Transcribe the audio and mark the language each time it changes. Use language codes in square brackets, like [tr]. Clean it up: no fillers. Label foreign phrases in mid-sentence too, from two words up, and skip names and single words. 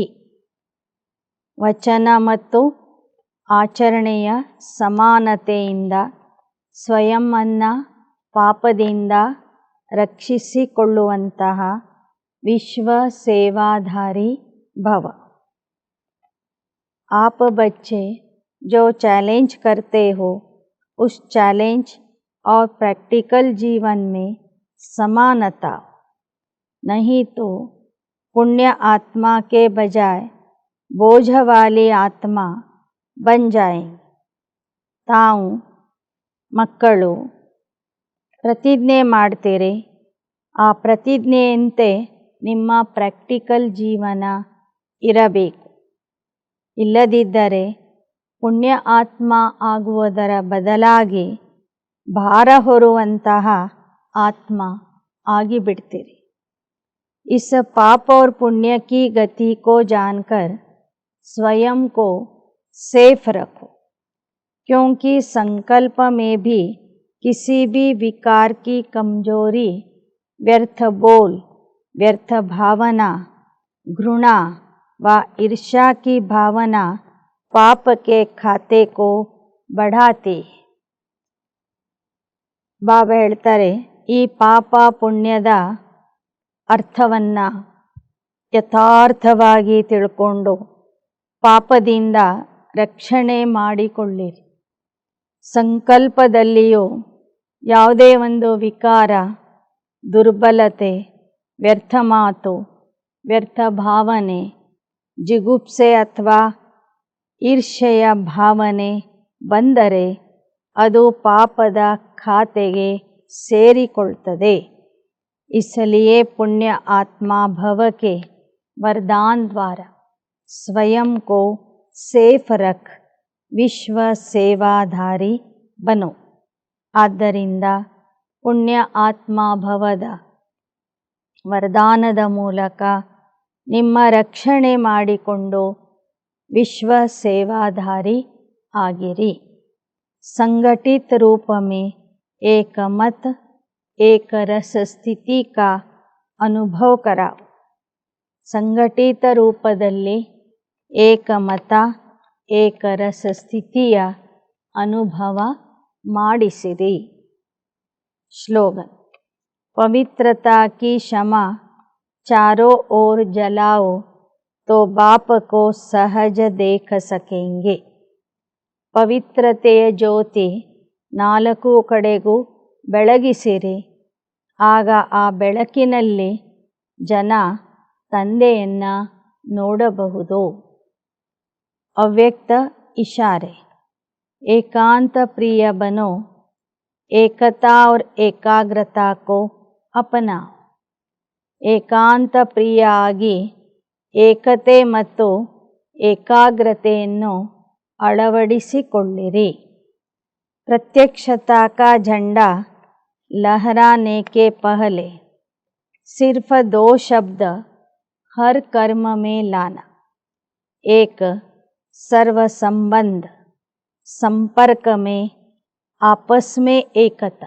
[kn] ವಚನ ಮತ್ತು ಆಚರಣೆಯ ಸಮಾನತೆಯಿಂದ ಸ್ವಯಂವನ್ನು ಪಾಪದಿಂದ ರಕ್ಷಿಸಿಕೊಳ್ಳುವಂತಹ ವಿಶ್ವ ಸೇವಾಧಾರಿ ಭವ. [hi] आप बच्चे जो चैलेंज करते हो, उस चैलेंज और प्रैक्टिकल जीवन में समानता, नहीं तो पुण्य आत्मा के बजाय बोझ वाली आत्मा बन जाएंगे. [kn] ತಾವು ಮಕ್ಕಳು ಪ್ರತಿಜ್ಞೆ ಮಾಡ್ತೀರಿ. ಆ ಪ್ರತಿಜ್ಞೆಯಂತೆ ನಿಮ್ಮ ಪ್ರಾಕ್ಟಿಕಲ್ ಜೀವನ ಇರಬೇಕು. ಇಲ್ಲದಿದ್ದರೆ ಪುಣ್ಯ ಆತ್ಮ ಆಗುವುದರ ಬದಲಾಗಿ ಭಾರ ಹೊರುವಂತಹ ಆತ್ಮ ಆಗಿಬಿಡ್ತೀರಿ. [hi] इस पाप और पुण्य की गति को जानकर स्वयं को सेफ रखो, क्योंकि संकल्प में भी किसी भी विकार की कमजोरी, व्यर्थ बोल, व्यर्थ भावना, घृणा व ईर्ष्या की भावना पाप के खाते को बढ़ाती. [kn] ಬಾಬಾ ಹೇಳ್ತಾರೆ, ಈ ಪಾಪ ಪುಣ್ಯದ ಅರ್ಥವನ್ನು ಯಥಾರ್ಥವಾಗಿ ತಿಳ್ಕೊಂಡು ಪಾಪದಿಂದ ರಕ್ಷಣೆ ಮಾಡಿಕೊಳ್ಳಿರಿ. ಸಂಕಲ್ಪದಲ್ಲಿಯೂ ಯಾವುದೇ ಒಂದು ವಿಕಾರ, ದುರ್ಬಲತೆ, ವ್ಯರ್ಥ ಮಾತು, ವ್ಯರ್ಥ ಭಾವನೆ, ಜಿಗುಪ್ಸೆ ಅಥವಾ ಈರ್ಷ್ಯೆಯ ಭಾವನೆ ಬಂದರೆ ಅದು ಪಾಪದ ಖಾತೆಗೆ ಸೇರಿಕೊಳ್ತದೆ. [hi] इसलिए पुण्य आत्मा भव के वरदान द्वारा स्वयं को सेफ रख विश्व सेवाधारी ಬನು. [kn] ಆದ್ದರಿಂದ ಪುಣ್ಯ ಆತ್ಮಭವದ ವರದಾನದ ಮೂಲಕ ನಿಮ್ಮ ರಕ್ಷಣೆ ಮಾಡಿಕೊಂಡು ವಿಶ್ವ ಸೇವಾಧಾರಿ ಆಗಿರಿ। [hi] संगठित रूप में एक मत एक रस स्थिति का अनुभव कराओ। [kn] ಸಂಘಟಿತ ರೂಪದಲ್ಲಿ ಏಕಮತ ಏಕರಸ ಸ್ಥಿತಿಯ ಅನುಭವ ಮಾಡಿಸಿರಿ। [hi] श्लोगन। पवित्रता की क्षमा चारों ओर जलाओ तो बाप को सहज देख सकेंगे। [kn] ಪವಿತ್ರತೆಯ ಜ್ಯೋತಿ ನಾಲ್ಕು ಕಡೆಗೂ ಬೆಳಗಿಸಿರಿ, ಆಗ ಆ ಬೆಳಕಿನಲ್ಲಿ ಜನ ತಂದೆಯನ್ನು ನೋಡಬಹುದು। [hi] ಅವ್ಯಕ್ತ इशारे। एकांत प्रिय बनो, एकता और एकाग्रता को अपनाओ। [kn] ಏಕಾಂತ ಪ್ರಿಯ ಆಗಿ ಏಕತೆ ಮತ್ತು ಏಕಾಗ್ರತೆಯನ್ನು ಅಳವಡಿಸಿಕೊಳ್ಳಿರಿ। [hi] प्रत्यक्षता का झंडा लहराने के पहले सिर्फ 2 शब्द हर कर्म में लाना। एक सर्व संबंध, संपर्क में आपस में एकता।